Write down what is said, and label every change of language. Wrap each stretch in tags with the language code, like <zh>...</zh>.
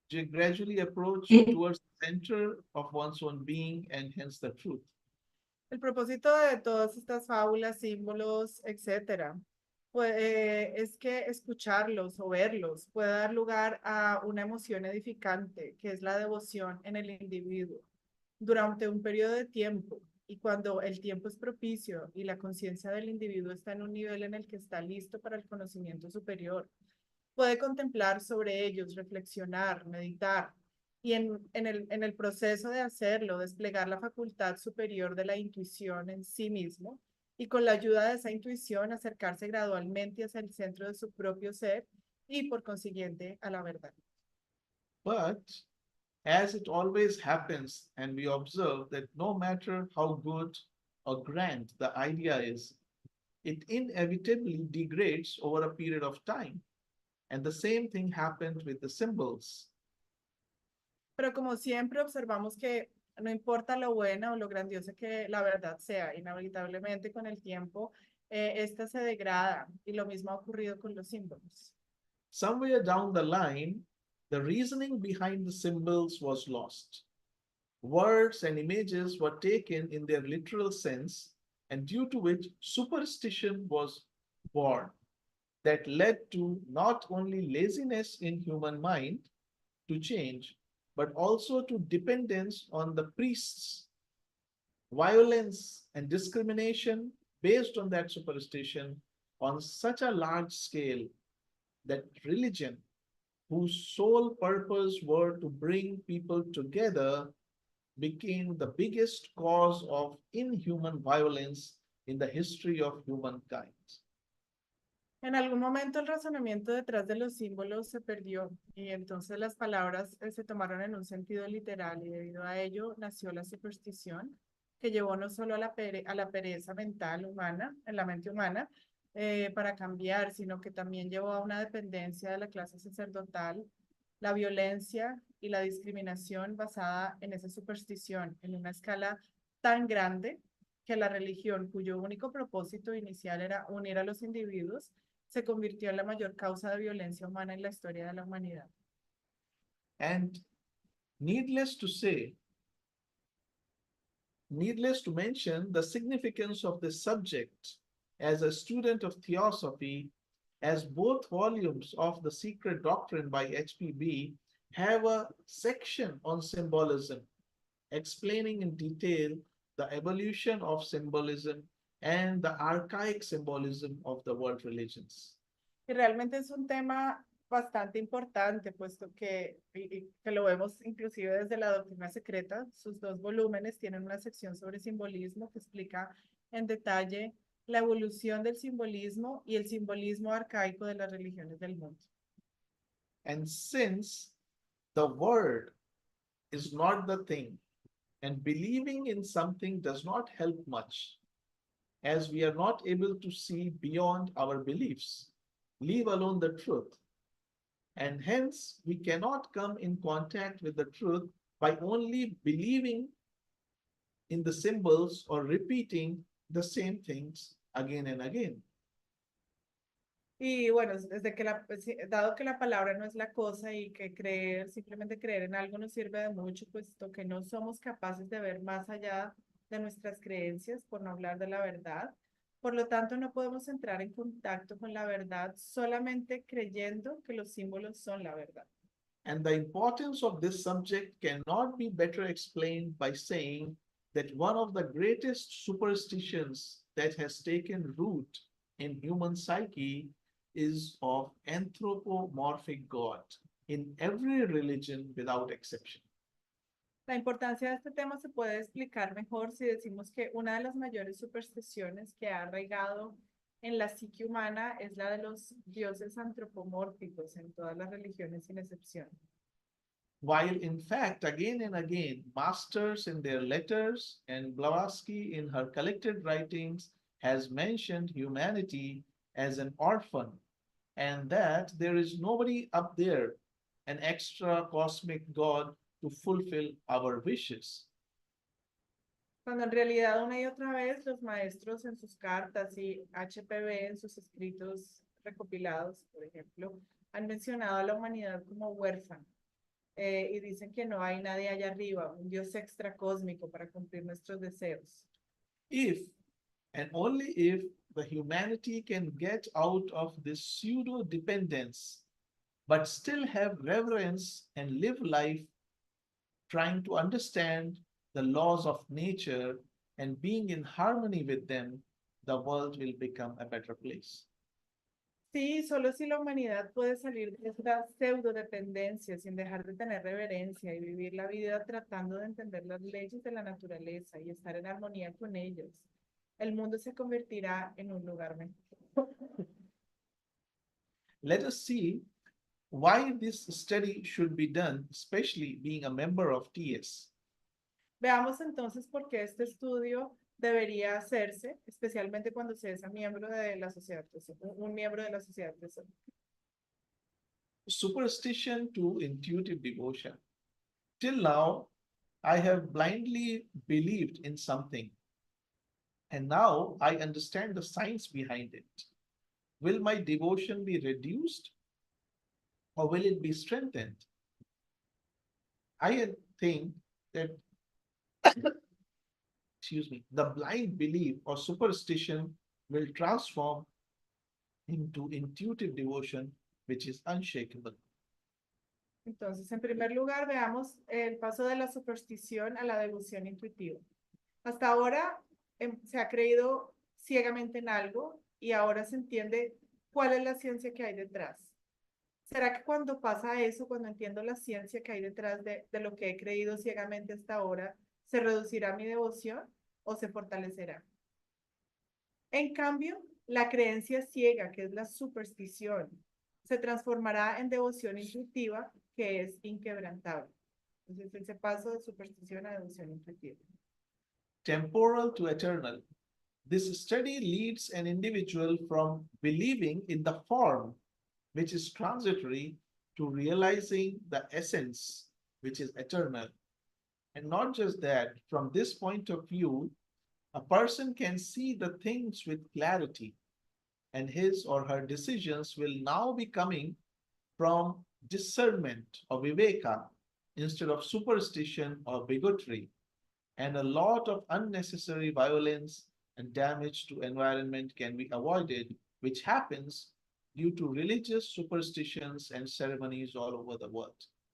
<en>gradually approach towards the center of one's own being and hence the truth.</en> <es>El propósito de todas estas fábulas, símbolos, etcétera, Pues, es que escucharlos o verlos puede dar lugar a una emoción edificante, que es la devoción en el individuo, durante un periodo de tiempo. Y cuando el tiempo es propicio y la conciencia del individuo está en un nivel en el que está listo para el conocimiento superior, puede contemplar sobre ellos, reflexionar, meditar y en el proceso de hacerlo, desplegar la facultad superior de la intuición en sí mismo y con la ayuda de esa intuición acercarse gradualmente hacia el centro de su propio ser y por consiguiente a la verdad.</es> <en>But as it always happens, and we observe that no matter how good or grand the idea is, it inevitably degrades over a period of time. And the same thing happened with the symbols.</en> <es>Pero como siempre observamos que no importa lo buena o lo grandiosa que la verdad sea, inevitablemente con el tiempo, esta se degrada y lo mismo ha ocurrido con los símbolos.</es> <en>Somewhere down the line, the reasoning behind the symbols was lost. Words and images were taken in their literal sense, and due to which superstition was born, that led to not only laziness in human mind to change, but also to dependence on the priests, violence and discrimination based on that superstition on such a large scale that religion, whose sole purpose were to bring people together, became the biggest cause of inhuman violence in the history of humankind.</en> <es>En algún momento el razonamiento detrás de los símbolos se perdió y entonces las palabras se tomaron en un sentido literal y debido a ello nació la superstición que llevó no solo a a la pereza mental humana, en la mente humana, para cambiar, sino que también llevó a una dependencia de la clase sacerdotal, la violencia y la discriminación basada en esa superstición en una escala tan grande que la religión, cuyo único propósito inicial era unir a los individuos, se convirtió en la mayor causa de violencia humana en la historia de la humanidad.</es> <en>And needless to say, needless to mention the significance of this subject as a student of theosophy, as both volumes of The Secret Doctrine by HPB have a section on symbolism, explaining in detail the evolution of symbolism and the archaic symbolism of the world religions.</en> <es>Y realmente es un tema bastante importante, puesto que lo vemos inclusive desde la doctrina secreta. Sus dos volúmenes tienen una sección sobre simbolismo que explica en detalle la evolución del simbolismo y el simbolismo arcaico de las religiones del mundo.</es> <en>And since the word is not the thing, and believing in something does not help much, as we are not able to see beyond our beliefs, leave alone the truth. And hence, we cannot come in contact with the truth by only believing in the symbols or repeating the same things again and again.</en> <es>Y bueno, dado que la palabra no es la cosa y que simplemente creer en algo nos sirve de mucho, puesto que no somos capaces de ver más allá de nuestras creencias, por no hablar de la verdad. Por lo tanto, no podemos entrar en contacto con la verdad solamente creyendo que los símbolos son la verdad.</es> <en>And the importance of this subject cannot be better explained by saying that one of the greatest superstitions that has taken root in human psyche is of anthropomorphic God in every religion without exception.</en> <es>La importancia de este tema se puede explicar mejor si decimos que una de las mayores supersticiones que ha arraigado en la psique humana es la de los dioses antropomórficos en todas las religiones sin excepción.</es> <en>While in fact, again and again, masters in their letters and Blavatsky in her collected writings has mentioned humanity as an orphan and that there is nobody up there, an extra cosmic God to fulfill our wishes.</en> <es>Cuando en realidad una y otra vez los maestros en sus cartas y HPV en sus escritos recopilados, por ejemplo, han mencionado a la humanidad como huérfana y dicen que no hay nadie allá arriba, un Dios extra cósmico para cumplir nuestros deseos.</es> <en>If And only if the humanity can get out of this pseudo dependence, but still have reverence and live life trying to understand the laws of nature and being in harmony with them, the world will become a better place.</en> <es>Sí, solo si la humanidad puede salir de esta pseudo dependencia sin dejar de tener reverencia y vivir la vida tratando de entender las leyes de la naturaleza y estar en armonía con ellos, el mundo se convertirá en un lugar mejor.</es> <en>Let us see why this study should be done, especially being a member of TS.</en> <es>Veamos entonces por qué este estudio debería hacerse, especialmente cuando se es miembro de la sociedad, un miembro de la sociedad.</es> <en>Superstition to intuitive devotion. Till now, I have blindly believed in something, and now I understand the science behind it. Will my devotion be reduced or will it be strengthened? I think that, excuse me, the blind belief or superstition will transform into intuitive devotion, which is unshakable.</en> <es>Entonces, en primer lugar, veamos el paso de la superstición a la devoción intuitiva. Hasta ahora se ha creído ciegamente en algo y ahora se entiende cuál es la ciencia que hay detrás. ¿Será que cuando pasa eso, cuando entiendo la ciencia que hay detrás de lo que he creído ciegamente hasta ahora, se reducirá mi devoción o se fortalecerá? En cambio, la creencia ciega, que es la superstición, se transformará en devoción intuitiva, que es inquebrantable. Entonces, ese paso de superstición a devoción intuitiva.</es> <en>Temporal to eternal. This study leads an individual from believing in the form, which is transitory, to realizing the essence, which is eternal. And not just that, from this point of view, a person can see the things with clarity, and his or her decisions will now be coming from discernment or viveka instead of superstition or bigotry, and a lot of unnecessary violence and damage to environment can be avoided, which happens due to religious superstitions and ceremonies all over the world.</en>